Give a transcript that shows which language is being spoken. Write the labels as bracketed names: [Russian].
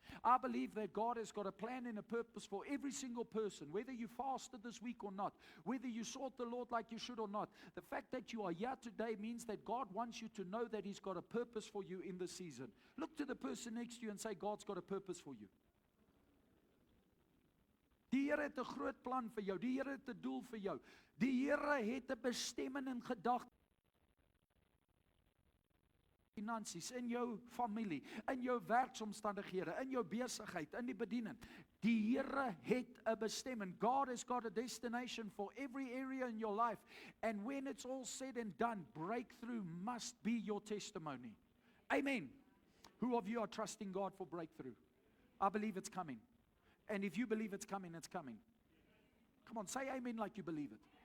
[English] I believe that God has got a plan and a purpose for every single person, whether you fasted this week or not, whether you sought the Lord like you should or not. The fact that you are here today means that God wants you to know that he's got a purpose for you in this season. Look to the person next to you and say, God's got a purpose for you. [Afrikaans] Die Here het 'n groot plan vir jou. Die Here het 'n doel vir jou. Die Here het 'n bestemming en gedagte. Finansies, in jou familie, in jou werksomstandighede, in jou besigheid, in die bediening. Die Here het 'n bestemming. [English] God has got a destination for every area in your life. And when it's all said and done, breakthrough must be your testimony. Amen. Who of you are trusting God for breakthrough? I believe it's coming. And if you believe it's coming, it's coming. Come on, say amen like you believe it.